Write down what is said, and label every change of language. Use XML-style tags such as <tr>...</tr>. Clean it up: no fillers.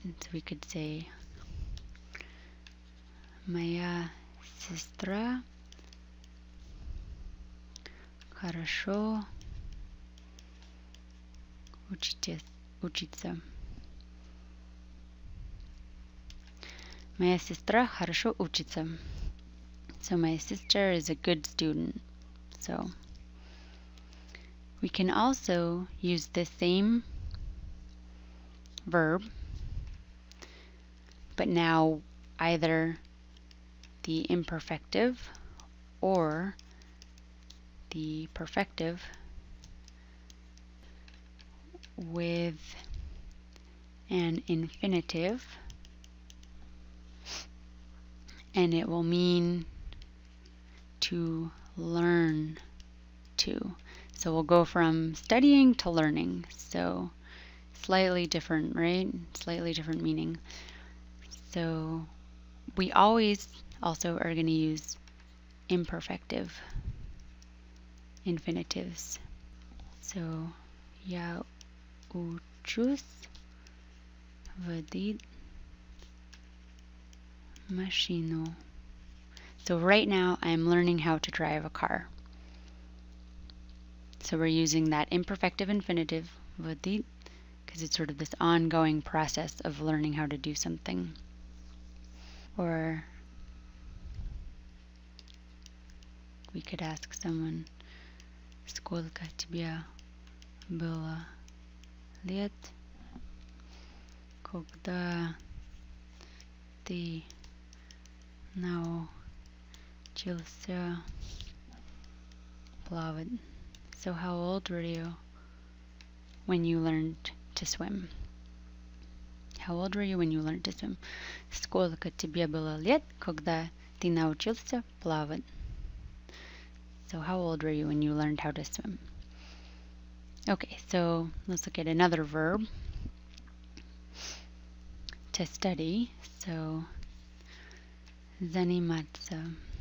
<en>So we could say</en> <ru>моя сестра хорошо учится. Моя сестра хорошо учится.</ru> <en>So my sister is a good student. So we can also use the same verb, but now either the imperfective or the perfective with an infinitive, and it will mean to learn to. So we'll go from studying to learning. So slightly different, right? Slightly different meaning. So we always also are going to use imperfective infinitives.</en> <ru>So я учусь водить машину.</ru> <en>So right now I'm learning how to drive a car. So we're using that imperfective infinitive, водить, because it's sort of this ongoing process of learning how to do something. Or we could ask someone,</en> <ru>сколько тебе было лет, когда ты научился плавать?</ru> <en>So how old were you when you learned to swim? How old were you when you learned to swim?</en> <ru>Сколько тебе было лет, когда ты научился плавать?</ru> <en>So how old were you when you learned how to swim? Okay, so let's look at another verb. To study. So</en> <ru>заниматься.</ru>